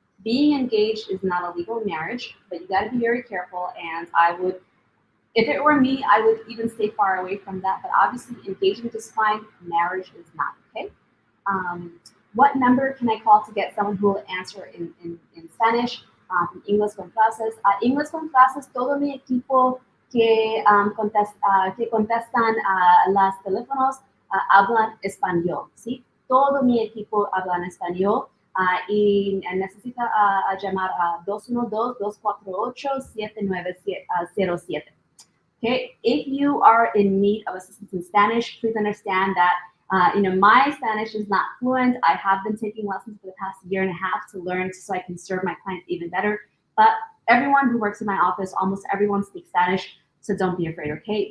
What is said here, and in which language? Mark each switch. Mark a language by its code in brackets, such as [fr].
[en] Being engaged is not a legal marriage, but you gotta be very careful, and if it were me, I would even stay far away from that, but obviously engagement is fine, marriage is not, okay? What number can I call to get someone who will answer in Spanish? [es] English con clases. English con clases, todo mi equipo que contestan las teléfonos hablan español, ¿sí? Todo mi equipo habla español y necesita llamar a 212-248-7907. [en] Okay, if you are in need of assistance in Spanish, please understand that my Spanish is not fluent. I have been taking lessons for the past year and a half to learn so I can serve my clients even better. But everyone who works in my office, almost everyone speaks Spanish, so don't be afraid, okay?